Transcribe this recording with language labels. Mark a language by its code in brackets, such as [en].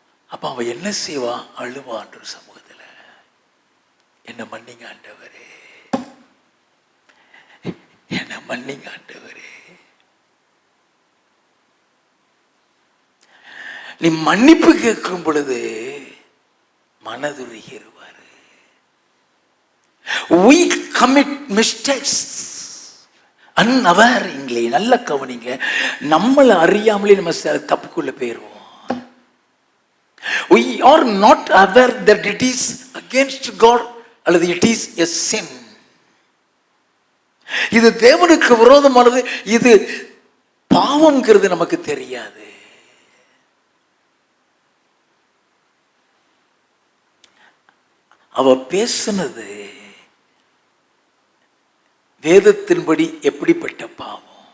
[ta] அப்ப அவன் என்ன செய்வா? அழுவான்ற சமூகத்தில், என்ன மன்னிங்க ஆண்டவரே, என்ன மன்னிங்க ஆண்டவரே. நீ மன்னிப்பு கேட்கும் பொழுது மனதுருகிடுவாரு. [en] we commit mistakes unawareingly. [ta] நல்ல கவனிங்க. நம்மளை அறியாமலே நம்ம தப்புக்குள்ள போயிருவோம். [en] we are not aware that it is against God அல்லது it is a sin. [ta] இது தேவனுக்கு விரோதமானது, இது பாவம்ங்கிறது நமக்கு தெரியாது. அவ பேசுனது வேதத்தின்படி எப்படிப்பட்ட பாவம்?